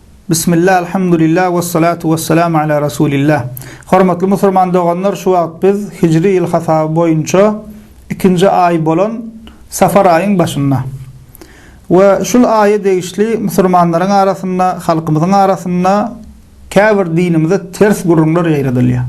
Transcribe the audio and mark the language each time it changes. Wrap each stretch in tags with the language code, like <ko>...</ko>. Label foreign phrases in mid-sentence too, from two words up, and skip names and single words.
<ar>بسم الله، الحمد لله والصلاة والسلام على رسول الله.</ar> <tk>Hormatly musulman doganlar, şu wagt biz Hicri yıl hasabı boyunça 2-nji ay bolan Safar ayın başynda. Ve şul ayı degişli musulmanlaryň arasynda, halkymyzyň arasynda käbir dinimize ters gurrunlar ýaýradylýar.</tk>